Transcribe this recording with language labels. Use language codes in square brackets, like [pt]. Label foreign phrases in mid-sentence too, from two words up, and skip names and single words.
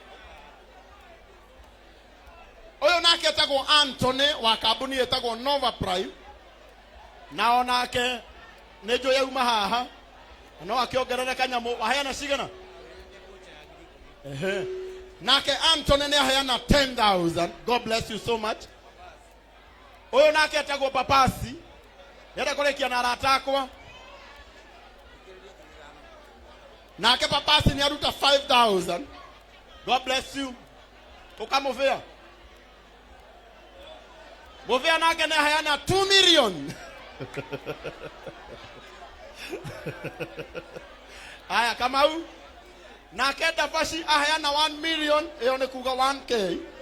[ki] Ũyũ nake etagwo Anthony wa kambuni etagwo Nova Prime, na onake nĩ njũĩ yauma haha no akĩongerere kanyamũ. Waheana cigana? Nake Anthony nĩ aheana 10,000. [en] God bless you so much. [ki] Ũyũ nake etagwo Papasi, yenda kũrĩkia na arata akwa. Nake Papasi nĩ aruta 5,000. [en] God bless you. [ki] Ũkamũvĩa mũvĩa nake nĩ aheana 2 million. Aya, Kamau nake Dabashi aheana 1 million, ĩyo nĩ kuga 1K.